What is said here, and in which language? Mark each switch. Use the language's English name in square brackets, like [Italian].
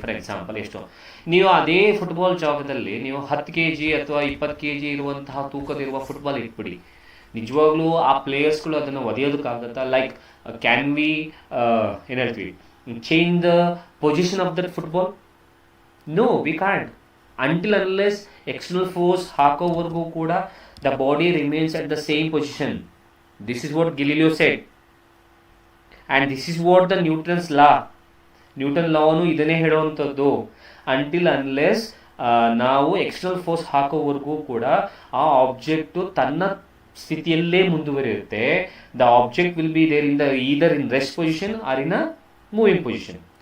[Kannada] For example, ಎಷ್ಟು ನೀವು ಅದೇ ಫುಟ್ಬಾಲ್ ಜಾಗದಲ್ಲಿ ನೀವು 10 kg ಅಥವಾ 20 kg ಇರುವಂತಹ ತೂಕದಿರುವ ಫುಟ್ಬಾಲ್ ಇಟ್ಬಿಡಿ, ನಿಜವಾಗ್ಲೂ ಆ ಪ್ಲೇಯರ್ಸ್ಗಳು ಅದನ್ನು ಒದೆಯೋದಕ್ಕಾಗತ್ತಾ? [English] like can we [Kannada] ಏನು ಹೇಳ್ತೀವಿ, [English] Change the position of that football? No, we can't. Until unless external force [Kannada] ಹಾಕೋವರೆಗೂ ಕೂಡ [English] The body remains at the same position. This is what Galileo said, and this is what the Newton's law. [Kannada] Newton lawನು ಇದನ್ನೇ ಹೇಳುವಂಥದ್ದು. Until unless ನಾವು external force ಹಾಕೋವರೆಗೂ ಕೂಡ ಆ object ತನ್ನ ಸ್ಥಿತಿಯಲ್ಲೇ ಮುಂದುವರಿಯುತ್ತೆ. [English] The object will be there in the either in rest position or in a moving position.